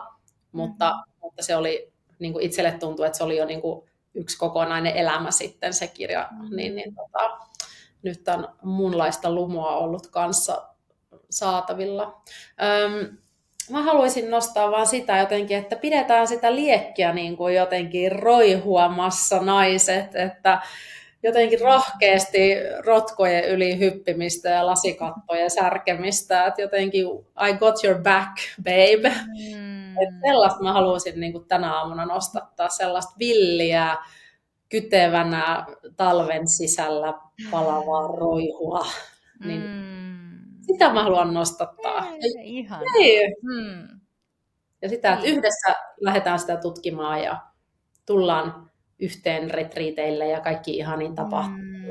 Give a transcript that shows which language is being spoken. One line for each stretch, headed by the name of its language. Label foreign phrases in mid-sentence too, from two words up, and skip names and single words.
Finnish: Mutta se oli, niin kuin itselle tuntui, että se oli jo niin kuin yksi kokonainen elämä sitten se kirja, nyt on muunlaista lumoa ollut kanssa saatavilla. Mä haluaisin nostaa vaan sitä jotenkin, että pidetään sitä liekkiä niin kuin jotenkin roihuamassa naiset, että jotenkin rohkeasti rotkojen yli hyppimistä ja lasikattojen särkemistä, että jotenkin
English: I got your back, babe.
Finnish: Että sellaista mä haluaisin niin kuin tänä aamuna nostattaa, sellaista villiä, kytevänä talven sisällä palavaa roihua. Niin sitä mä haluan nostattaa. Ihan. Ja sitä, että yhdessä lähdetään sitä tutkimaan ja tullaan yhteen retriiteille ja kaikki ihaniin tapahtumiin.